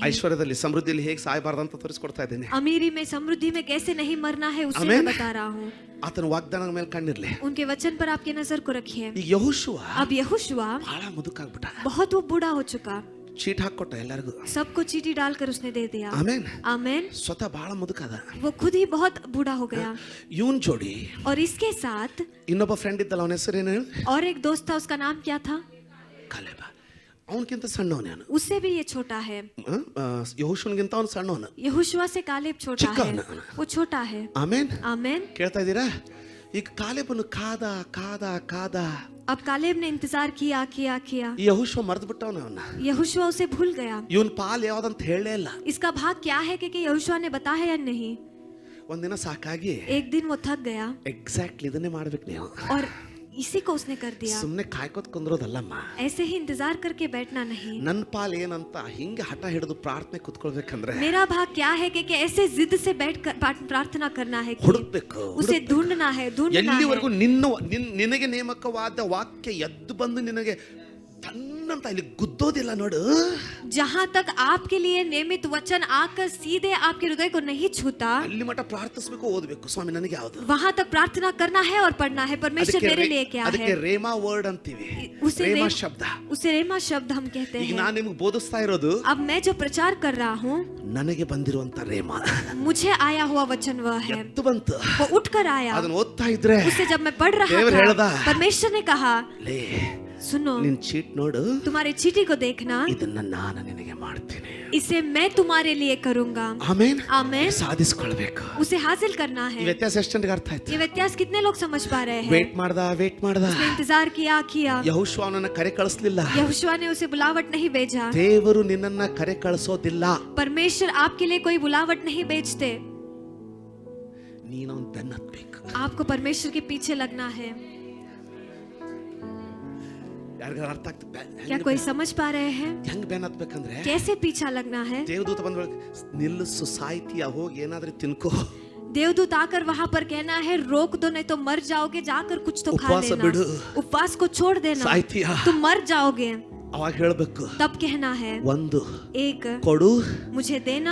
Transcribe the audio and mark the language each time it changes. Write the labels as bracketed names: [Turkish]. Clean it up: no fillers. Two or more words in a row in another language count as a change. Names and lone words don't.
[Kannada] ಐಶ್ವರ್ಯದಲ್ಲಿ ಸಮೃದ್ಧಿಯಲ್ಲಿ ಹೇಗೆ ಸಾಯಬಾರ್ದು ಅಂತ ತೋರಿಸ್ಕೊಡ್ತಾ ಇದ್ದೀನಿ. [Hindi] अमीरी में समृद्धि में कैसे नहीं मरना है उसे आमेन. मैं बता रहा हूँ. [Kannada] ಆತನ ವಾಗ್ದಾನದ ಮೇಲೆ ಕಣ್ಣಿರ್ಲಿ. [Hindi] उनके वचन पर आपकी नजर को रखिए. [Kannada] ಈ ಯೆಹೋಶುವ [Hindi] अब यहोशुआ [Kannada] ಬಹಳ ಮುದುಕಾಗ್ಬಿಟ್ಟ. [Hindi] बहुत वो बूढ़ा हो चुका. [Kannada] ಚೀಟ್ ಹಾಕೊಟ್ಟ ಎಲ್ಲರಿಗೂ. [Hindi] सबको चीटी डालकर उसने दे दिया. [Kannada] ಆಮೇನ್. [Hindi] आमेन. [Kannada] ಸ್ವತಃ ಬಹಳ ಮುದುಕಾದ. [Hindi] वो खुद ही बहुत बूढ़ा हो गया. [Kannada] ಇವನ್ ಜೋಡಿ [Hindi] और इसके साथ [Kannada] ಇನ್ನೊಬ್ಬ ಫ್ರೆಂಡ್ ಇದ್ದಲ್ಲ, ಅವನ ಹೆಸರೇನು? [Hindi] और एक दोस्त था, उसका नाम क्या था? [Kannada] ಕಾಲೇಬ. ಅವನಕ್ಕಿಂತ ಸಣ್ಣವನೇ ಅವನು. [Hindi] उससे भी ये छोटा है. [Kannada] ಯೆಹೋಶುವನಿಗಿಂತ ಅವನು ಸಣ್ಣವನು. [Hindi] यहोशुआ से कालेब छोटा [Kannada] ಚಿಕ್ಕ [Hindi] है. [Kannada] ಅವನು. [Hindi] वो छोटा है. [Kannada] ಆಮೇನ್. [Hindi] आमेन. [Kannada] ಕೇಳ್ತಾ ಇದ್ದೀರಾ? ಈಗ ಕಾಲೇಬನು ಕಾದ ಕಾದ ಕಾದ. [Hindi] अब कालेब ने इंतजार किया किया किया. [Kannada] ಈ ಯೆಹೋಶುವ ಮರೆತು ಬಿಟ್ಟವನ ಅವನ. [Hindi] यहोशुआ उसे भूल गया. [Kannada] ಇವನ್ ಪಾಲ್ ಯಾವ್ದಂತ ಹೇಳಲೇ ಇಲ್ಲ. [Hindi] इसका भाग क्या है कि यहोशुआ ने बताया या नहीं. [Kannada] ಒಂದಿನ ಸಾಕಾಗಿ [Hindi] एक दिन वो थक गया [Kannada] ಎಕ್ಸಾಕ್ಟ್ಲಿ ಇದನ್ನೇ ಮಾಡ್ಬೇಕು ನೀವು. [Hindi] और इसी को उसने कर दिया. [Kannada] ಸುಮ್ನೆ ಕಾಯ್ಕೋತ್ ಕುಂದ್ರೋದಲ್ಲಮ್ಮ. [Hindi] ऐसे ही इंतजार करके बैठना नहीं. [Kannada] ನನ್ನ ಪಾಲ್ ಏನಂತ ಹಿಂಗೆ ಹಠ ಹಿಡಿದು ಪ್ರಾರ್ಥನೆ ಕುತ್ಕೊಳ್ಬೇಕಂದ್ರೆ [Hindi] मेरा भाग क्या है कि ऐसे जिद से बैठ कर प्रार्थना करना है कि [Kannada] ಹುಡುಕ್ಬೇಕು. [Hindi] उसे ढूंढना है ढूंढना [Kannada] ಎಲ್ಲಿವರೆಗೂ [Hindi] है. [Kannada] ನಿನಗೆ ನೇಮಕವಾದ ವಾಕ್ಯ ಎದ್ದು ಬಂದು ನಿನಗೆ ತನ್ನಂತ ಇಲ್ಲಿ ಗುದ್ದೋದಿಲ್ಲ ನೋಡು. [Hindi] जहाँ तक आपके लिए नियमित वचन आकर सीधे आपके हृदय को नहीं छूता, [Kannada] ಅಲ್ಲಿ ಮಠ ಪ್ರಾರ್ಥಿಸಬೇಕು, ಓದಬೇಕು. ಸ್ವಾಮಿ ನನಗೆ ಯಾವುದು? [Hindi] वहाँ तक प्रार्थना करना है और पढ़ना है. परमेश्वर मेरे लिए क्या [Kannada] ಅದಕ್ಕೆ [Hindi] है. [Kannada] ರೇಮಾ ವರ್ಡ್ ಅಂತೀವಿ. [Hindi] उसे [Kannada] ರೇಮಾ ಶಬ್ದ. [Hindi] उसे रेमा शब्द हम कहते [Kannada] ಈಗ [Hindi] हैं. [Kannada] ನಾನು ನಿಮಗೆ ಬೋಧಿಸ್ತಾ ಇರೋದು [Hindi] अब मैं जो प्रचार कर रहा हूँ, [Kannada] ನನಗೆ ಬಂದಿರುವಂತ ರೇಮಾ. [Hindi] मुझे आया हुआ वचन वह है. [Kannada] ಎದ್ದು ಬಂತು. [Hindi] वो उठकर आया. [Kannada] ಅದನ್ನ ಓದ್ತಾ ಇದ್ರೆ [Hindi] उसे जब मैं पढ़ रहा [Kannada] ದೇವರು ಹೇಳ್ದ, [Hindi] था, परमेश्वर ने कहा, [Kannada] ಲೇ [Hindi] सुनो, [Kannada] ನಿನ್ ಚೀಟ್ ನೋಡು, [Hindi] तुम्हारे चीटी को देखना, [Kannada] ಇದನ್ನ ನಾನು ನಿನಗೆ ಮಾಡ್ತೀನಿ. [Hindi] इसे मैं तुम्हारे लिए करूंगा. [Kannada] ಆಮೇನ್. [Hindi] आमेन. [Kannada] ಸಾಧಿಸ್ಕೊಳ್ಬೇಕು. [Hindi] उसे हासिल करना [Kannada] ಈ [Hindi] है. [Kannada] ವ್ಯತ್ಯಾಸ ಎಷ್ಟು ಜನರಿಗೆ ಅರ್ಥ ಆಯ್ತು? [Hindi] ये व्यत्यास कितने लोग समझ पा रहे हैं. [Kannada] ವೇಟ್ ಮಾಡ್ದ [Hindi] उसने इंतजार किया किया. [Kannada] ಯೆಹೋಶುವ ಅವನನ್ನ ಕರೆ ಕಳಿಸ್ಲಿಲ್ಲ. [Hindi] यहोशुआ ने उसे बुलावट नहीं भेजा. [Kannada] ದೇವರು ನಿನ್ನನ್ನ ಕರೆ ಕಳಿಸೋದಿಲ್ಲ. [Hindi] परमेश्वर आपके लिए कोई बुलावट नहीं भेजते. [Kannada] ನೀನು ಅವನ ಬೆನ್ನ ಹತ್ಬೇಕು. [Hindi] आपको परमेश्वर के पीछे लगना है. [Kannada] ಯಾರಿಗಾರ ಅರ್ಥ ಆಗ್ತದೆ? [Hindi] क्या कोई समझ पा रहे हैं [Kannada] ಹೆಂಗ್ ಬೆನ್ನ ಹತ್ಬೇಕಂದ್ರೆ, [Hindi] कैसे पीछा लगना है. [Kannada] ದೇವದೂತ ಬಂದ ನಿಲ್ಲಿಸು, ಸಾಯ್ತೀಯ, ಹೋಗಿ ಏನಾದ್ರೂ ತಿನ್ಕೋ. [Hindi] देवदूत आकर वहां पर कहना है, रोक दो नहीं तो मर जाओगे, जाकर कुछ तो खा उपवास लेना. बिडु. उपवास को छोड़ देना. [Kannada] ಸಾಯ್ತೀಯ. [Hindi] तुम मर जाओगे. [Kannada] ಅವಾಗ ಹೇಳ್ಬೇಕು, [Hindi] तब कहना है, [Kannada] ಒಂದು [Hindi] एक [Kannada] ಕೊಡು, [Hindi] मुझे देना,